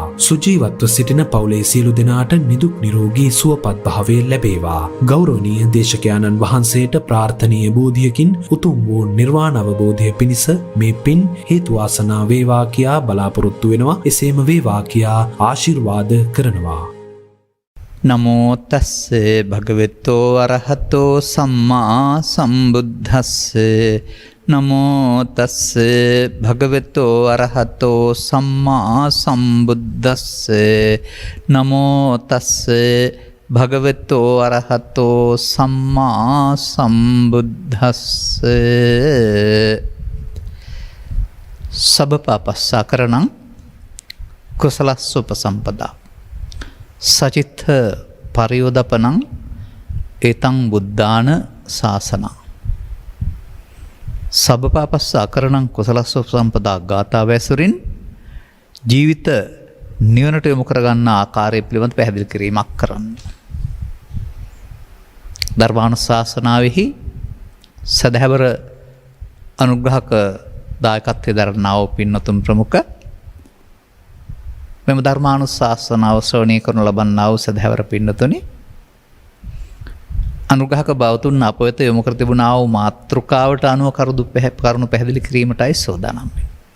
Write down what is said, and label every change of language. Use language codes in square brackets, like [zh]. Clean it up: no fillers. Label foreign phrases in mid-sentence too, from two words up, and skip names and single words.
[si] සුජීවත්ව සිටින පවුලේ සියලු දෙනාට නිදුක් නිරෝගී සුවපත් භාවය ලැබේවා. ගෞරවනීය දේශකයාණන් වහන්සේට ප්‍රාර්ථනීය බෝධියකින් උතුම් වූ නිර්වාණ අවබෝධය පිණිස මේ පින් හේතු වාසනා වේවා කියා බලාපොරොත්තු වෙනවා. එසේම වේවා කියා ආශිර්වාද කරනවා. [pi] නමෝ තස්සේ භගවතෝ අරහතෝ සම්මා සම්බුද්දස්සේ නමෝ තස්සේ භගවතෝ අරහතෝ සම්මා සම්බුද්දස්සේ නමෝ තස්සේ භගවතෝ අරහතෝ සම්මා සම්බුද්දස්සේ සබ්බපාපස්සාකරණං කුසලස්ස උපසම්පදා සචිත්ත පරියෝදපනං ඒතං බුද්ධාන ශාසනං සබ්බපාපස්සාකරණං කුසලස්ස උපසම්පදා [si] ගාථාව ඇසුරින් ජීවිත නිවනට යොමු කරගන්න ආකාරය පිළිබඳ පැහැදිලි කිරීමක් කරන්න. ධර්මානුශාසනාවෙහි සදහැවර අනුග්‍රහක දායකත්වයේ දරනා වූ පින්වතුන් ප්‍රමුඛ මෙම ධර්මානුශාසනාව ශ්‍රවණය කරනු ලබන්නා වූ සදහැවර පින්වතුනි අනුග්‍රහක බවතුන් අප වෙත යොමු කර තිබුණා වූ මාතෘකාවට අනුව කරුණු පැහැදිලි කිරීමටයි සෝදානම් වෙන්නේ.